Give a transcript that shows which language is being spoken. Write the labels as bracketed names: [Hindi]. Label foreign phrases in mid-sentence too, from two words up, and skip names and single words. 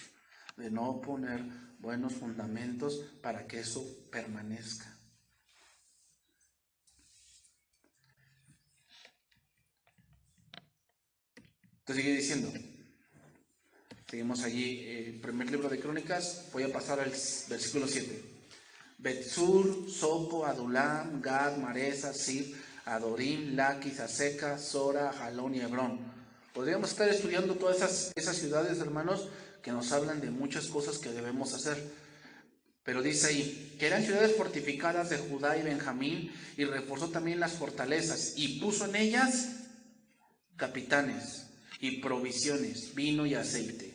[Spanish] De no poner buenos fundamentos para que eso permanezca. Entonces sigue diciendo. Seguimos allí, primer libro de Crónicas, voy a pasar al versículo 7. Betzur, Soco, Adulam, Gad, Maresa, Sif, Adorim, Laquis, Aseca, Sora, Jalón y Hebrón. Podríamos estar estudiando todas esas ciudades, hermanos, que nos hablan de muchas cosas que debemos hacer. Pero dice ahí, que eran ciudades fortificadas de Judá y Benjamín, y reforzó también las fortalezas, y puso en ellas capitanes, y provisiones, vino y aceite.